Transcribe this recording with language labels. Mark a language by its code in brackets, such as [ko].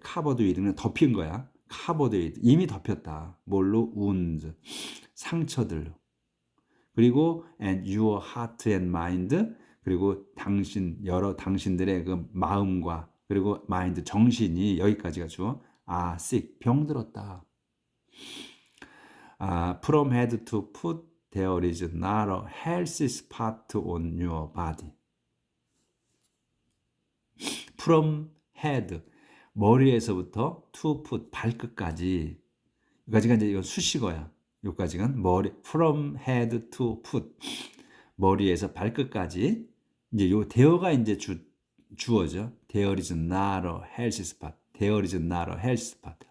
[ko] covered with 는 덮인 거야. covered with, 이미 덮였다. 뭘로? wounds, 상처들로. 그리고 and your heart and mind, 그리고 당신들의 마음과 그리고 마인드, 정신이, 여기까지가 주어. sick, 병들었다. [en] From head to foot there is not a healthy spot on your body. From head, 머리에서부터 to foot, 발끝까지. [ko] 여기까지가 이제 이건 수식어야. 여기까지가 from head to foot, 머리에서 발끝까지. 이제 요 there가 이제 주어죠. [en] There is not a healthy spot. There is not a healthy spot.